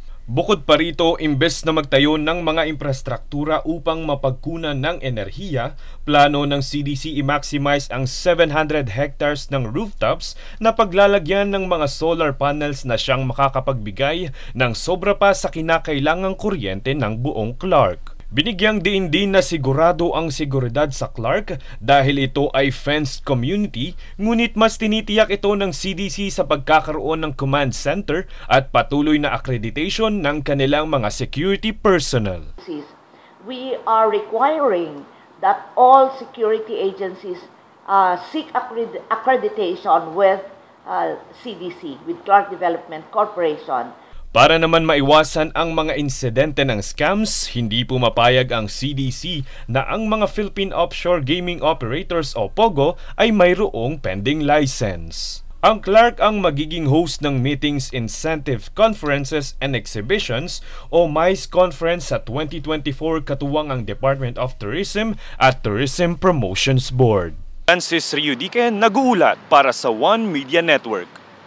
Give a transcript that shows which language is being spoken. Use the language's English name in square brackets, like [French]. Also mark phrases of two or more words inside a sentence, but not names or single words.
[Filipino] Bukod pa rito, imbes na magtayo ng mga infrastruktura upang mapagkunan ng enerhiya, plano ng CDC i-maximize ang 700 hectares ng rooftops na paglalagyan ng mga [English] solar panels [Filipino] na siyang makakapagbigay ng sobra pa sa kinakailangang kuryente ng buong Clark. Binigyang diin din na sigurado ang seguridad sa Clark dahil ito ay [English] fenced community, [Filipino] ngunit mas tinitiyak ito ng CDC sa pagkakaroon ng [English] command center [Filipino] at patuloy na accreditation ng kanilang mga [English] security personnel. We are requiring that all security agencies seek accreditation with CDC, with Clark Development Corporation. [Filipino] Para naman maiwasan ang mga insidente ng scams, hindi pumapayag ang CDC na ang mga Philippine Offshore Gaming Operators o POGO ay mayroong pending license. Ang Clark ang magiging host ng Meetings, Incentive, Conferences and Exhibitions o MICE Conference sa 2024 katuwang ang Department of Tourism at Tourism Promotions Board. Francis Riudique, nag-uulat para sa One Media Network.